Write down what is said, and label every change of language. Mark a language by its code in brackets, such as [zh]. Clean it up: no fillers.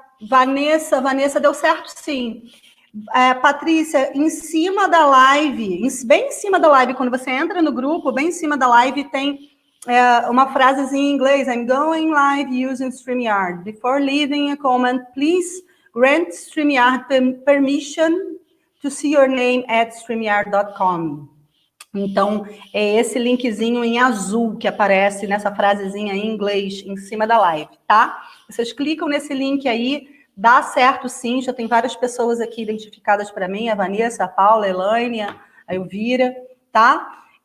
[pt] Vanessa, deu certo, sim. Patrícia, em cima da live, bem em cima da live, quando você entra no grupo, bem em cima da live tem uma frasezinha em inglês. [en] I'm going live using StreamYard. Before leaving a comment, please grant StreamYard permission to see your name at StreamYard.com. [pt] Então, é esse linkzinho em azul que aparece nessa frasezinha em inglês em cima da live, tá? Vocês clicam nesse link aí, dá certo sim, já tem várias pessoas aqui identificadas para mim, a Vanessa, a Paula, a Elaine, a Elvira, tá?